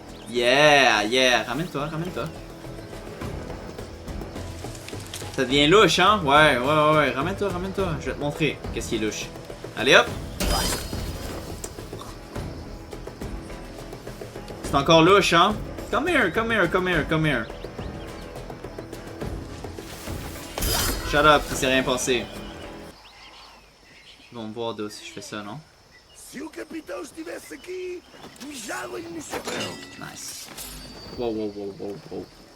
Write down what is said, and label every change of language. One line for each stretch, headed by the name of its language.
English: Yeah, yeah.
French: Ramène-toi, ramène-toi. Ça devient louche, hein? Ouais. Ramène-toi, ramène-toi. Je vais te montrer qu'est-ce qui est louche. Allez, hop! C'est encore louche, hein?
English: Come here, come here, come here, come here. Shut up,
French: il s'est rien passé. Ils vont me voir d'où si je fais ça, non?
English: Nice. Wow.